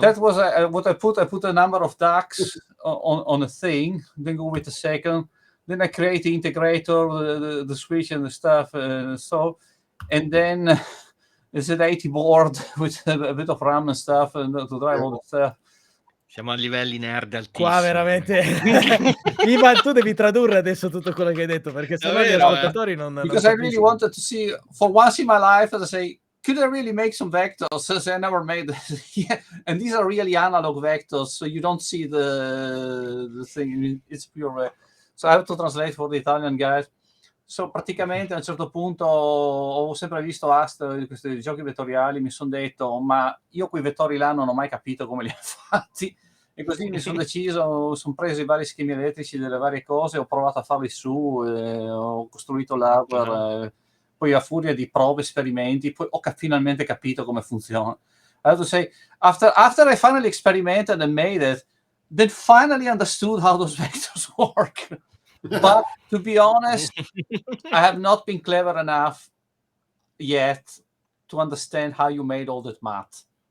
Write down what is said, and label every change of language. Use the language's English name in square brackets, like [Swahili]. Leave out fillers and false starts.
[English] That was what I put. I put a number of ducks on a thing. Then go with the second. Then I create the integrator, the switch and the stuff. And then there's an 80 board with a bit of RAM and stuff, and to drive all the stuff. [Italian] Siamo a livelli nerd altissimi. Qua veramente Ivan, tu devi tradurre adesso tutto quello che hai detto, perché sennò gli ascoltatori non [English] Because I really wanted to see, for once in my life, as I say, could I really make some vectors? Since I never made this. Yeah. And these are really analog vectors, so you don't see the thing. It's pure. So I have to translate for the Italian guys. [Italian] So praticamente a un certo punto ho sempre visto questi giochi vettoriali, mi sono detto, ma io quei vettori là non ho mai capito come li ha fatti, e così mi sono deciso, sono preso i vari schemi elettrici delle varie cose, ho provato a farli su, ho costruito l'hardware, poi a furia di prove, esperimenti, poi ho finalmente capito come funziona. [English] I have to say, after I finally experimented and made it, then finally understood how those vectors work. But to be honest, I have not been clever enough yet to understand how you made all that math.